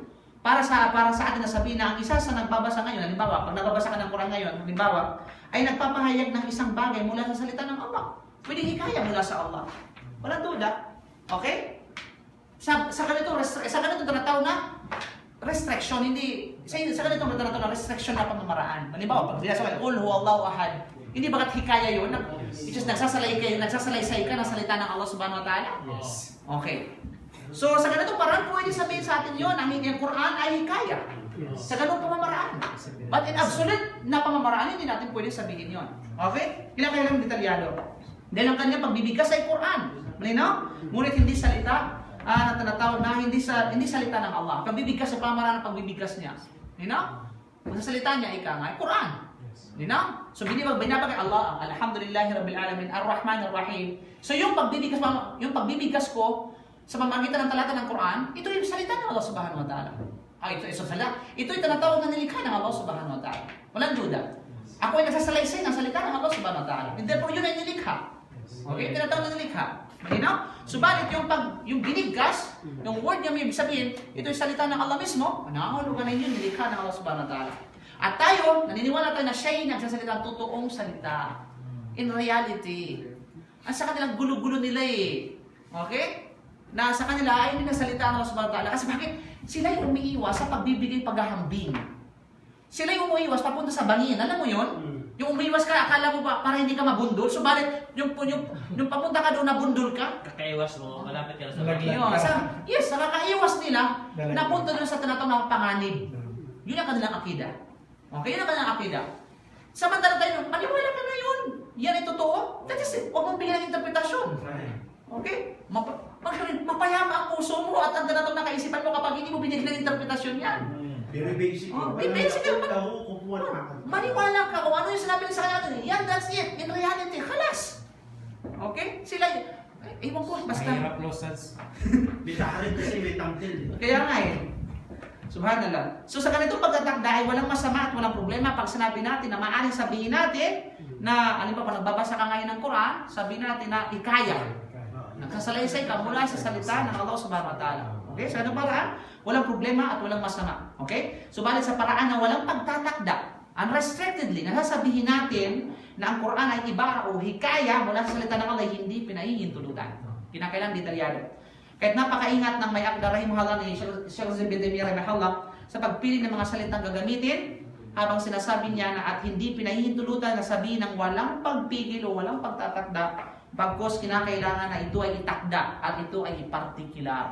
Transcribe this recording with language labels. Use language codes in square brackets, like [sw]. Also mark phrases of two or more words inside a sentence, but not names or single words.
[tl] Para sa atin na sabihin na ang isa sa nagbabasa ngayon, halimbawa, pag nagbabasa ka ng Quran ngayon, halimbawa, ay nagpapahayag ng isang bagay mula sa salita ng Allah. Pwedeng hikaya mula sa Allah. Walang duda. Okay? Sa ganito tinatawag na restriction, hindi, sa ganito tinatawag na restriction na pamamaraan. Halimbawa, pag binasa ka, [ar] قل هو الله أحد. [tl] Hindi bagat hikaya yun? [en] It's just [tl] nagsasalaysay ka ng salita ng Allah [ar] سبحانه وتعالى? [tl] Yes. Okay. So, sa ganito parang pwede sabihin sa atin yun, ang Quran ay hikaya. Sa ganung pamamaraan. [en] But in absolute [tl] na pamamaraan, hindi natin pwede sabihin yun. Okay? Kailangan detalyado. Dahil ang kanyang pagbibigkas ay Quran. Malinaw? Ngunit hindi salita na tinatawag na hindi salita ng Allah. Pagbibigkas sa pamamaraan ng pagbibigkas niya. Malinaw? Ang salita niya, ika nga, ay Quran. Malinaw? So, binabagay Allah, [ar] الحمد لله رب العالمين الرحمن الرحيم. [tl] So, yung pagbibigkas ko, sa pamamagitan ng talata ng Quran, ito yung salita ng Allah [ar] سبحانه وتعالى. [tl] Ito yung tinatawag na nilikha ng Allah [ar] سبحانه وتعالى. [tl] Walang duda. Ako ay nagsasalaysay ng salita ng Allah [ar] سبحانه وتعالى. [en] And therefore, [tl] yun ay nilikha. Okay? Tinatawag na nilikha. Malinaw? Subalit yung binigkas, yung word niya may ibig sabihin, ito yung salita ng Allah mismo, nakakahulugan na yun, nilikha ng Allah [ar] سبحانه وتعالى. [tl] At tayo, naniniwala tayo na siya ay nagsasalita ng totoong salita. [en] In reality. [tl] Ang sa kanilang gulo-gulo nila eh. Okay? Na sa kanila ay hindi nasalita ng Allah [ar] سبحانه وتعالى. [tl] Kasi bakit? Sila yung umiiwas sa pagbibigay paghahambing. Sila yung umiiwas papunta sa bangin. Alam mo yun? Yung umiiwas ka, akala mo ba para hindi ka mabundol? Subalit, yung papunta ka doon, nabundol ka? Kakaiwas mo, malapit ka na sa Yun. Yes, nakakaiwas nila, napunta doon sa tinatawag na panganib. Yun ang kanilang akida. Okay, yun ang kanilang akida. Samantala tayo, maniwala ka na yun. Yan ay totoo. [en] That is it. [tl] Huwag mong bigyan ng interpretasyon. Okay? Mapayama ang puso mo at ang tinatawag na kaisipan mo kapag hindi mo binigyan ng interpretasyon yan. Pero basic. Basic yun. Maniwala ka kung ano yung sinabi sa kanya. Yan, [en] that's it. In reality, [tl] halas. Okay? Sila, Ewan ko, basta. Mahirap losses. Bitaharin kasi may thumbnail. Kaya nga eh. Subhanallah. So sa ganitong pagtatakda ay walang masama at walang problema pag sinabi natin na maaaring sabihin natin na, ano ba, kung nagbabasa ka ngayon ng Quran, sabihin natin na ikaya. Nagsasalaysay ka mula sa salita ng Allah [ar] سبحانه وتعالى. [tl] Okay? Sa ganung paraan, walang problema at walang masama. Okay? Subalit sa paraan na walang pagtatakda, unrestrictedly, nasasabihin natin na ang Quran ay ibara o hikaya mula sa salita ng Allah ay hindi pinahihintulutan. Kinakailangan detalyado. Kahit napakaingat ng may akda rahimahullah ni Sheikh Zubin Demir rahimahullah sa pagpili ng mga salitang gagamitin, habang sinasabi niya na at hindi pinahihintulutan na sabihin ng walang pagpigil o walang pagtatakda, bagkos kinakailangan na ito ay itakda at ito ay ipartikular.